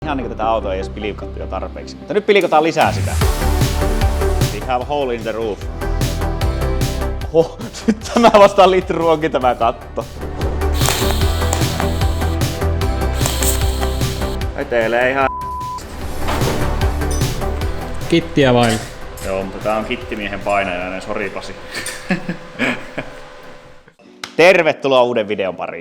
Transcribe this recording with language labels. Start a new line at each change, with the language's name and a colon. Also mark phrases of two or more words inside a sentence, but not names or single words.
Finnish: Ihan niinku tätä autoa ei edes pilkattu jo tarpeeksi, mutta nyt pilkotaan lisää sitä.
English: We have a hole in the roof.
Finnish: Oho, nyt tämä vasta litruonkin tämä katto. Vetelee ihan Kittiä vain. Joo, mutta tää on kittimiehen painajainen, sori Pasi. Tervetuloa uuden videon pariin.